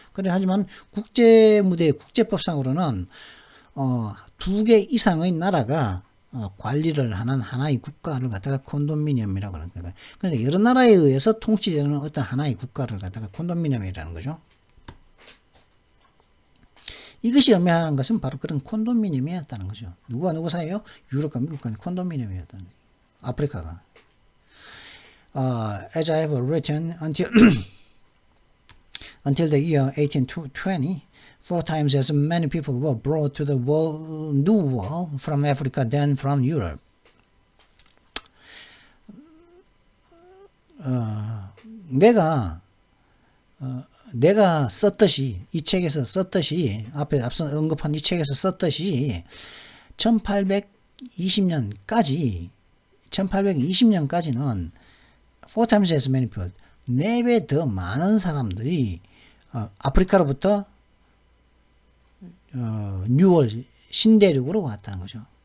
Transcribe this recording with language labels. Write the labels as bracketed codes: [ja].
[ko] 그래, 하지만 국제법상으로는, 2개 이상의 나라가 관리를 하는 하나의 국가를 갖다가 콘도미니엄이라고 하는 거예요. 그러니까 여러 나라에 의해서 통치되는 어떤 하나의 국가를 갖다가 콘도미니엄이라는 거죠. 이것이 의미하는 것은 바로 그런 콘도미니엄이었다는 거죠. 누구와 누구 사이요? 유럽과 미국 간의 콘도미니엄이었다는 거예요. 아프리카가. [en] As I have written until the year 1820, 4 times as many people were brought to the New World from Africa than from Europe. [ko] 내가 썼듯이, 이 책에서 썼듯이, 앞서 언급한 이 책에서 썼듯이, 1820년까지는 [en] 4 times as many people, [ko] 4배 더 많은 사람들이 아프리카로부터 뉴월 신대륙으로 왔다는 거죠.